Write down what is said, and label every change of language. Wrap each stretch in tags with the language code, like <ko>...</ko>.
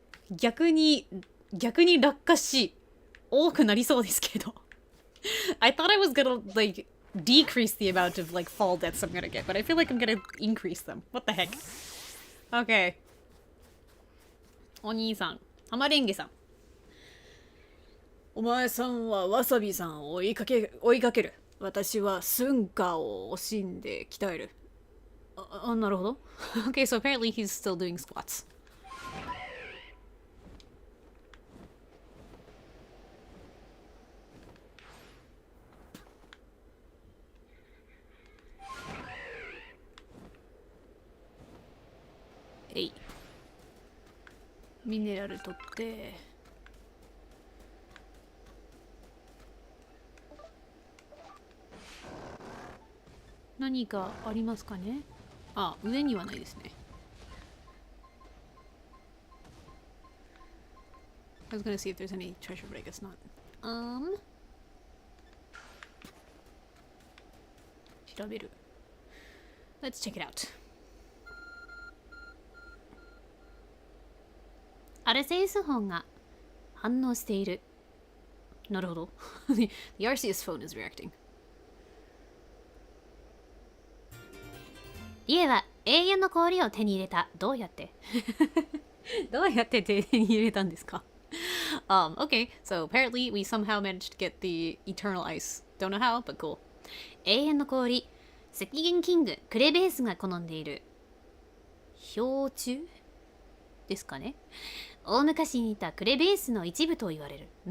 <ja>逆に落下し多くなりそうですけど。</ja> <en>I thought I was gonna like decrease the amount of like fall deaths I'm gonna get, but I feel like I'm gonna increase them. What the heck? Okay.</en> <ja>お兄さん、浜レンゲさん。お前さんはわさびさんを追いかける。私はスンカを惜しんで鍛える。なるほど。</ja> <en>Okay, so apparently he's still doing squats.</en> <ja>えい。ミネラル取って。何かありますかね？上にはないですね。</ja> <en>I was gonna see if there's any treasure, but I guess not.</en> <ja>調べる。 Let's check it out. アルセウス本が反応している。なるほど。</ja> <en>The Arceus phone is reacting.</en> <ja>リエは永遠の氷を手に入れた。どうやってどうやって手に入れたんですか？</ja> <en>Okay, so apparently we somehow managed to get the eternal ice. Don't know how, but cool.</en> <ja>永遠の氷、赤源キング、クレベースが好んでいる。氷柱ですかね。大昔にいたクレベースの一部と言われる。</ja>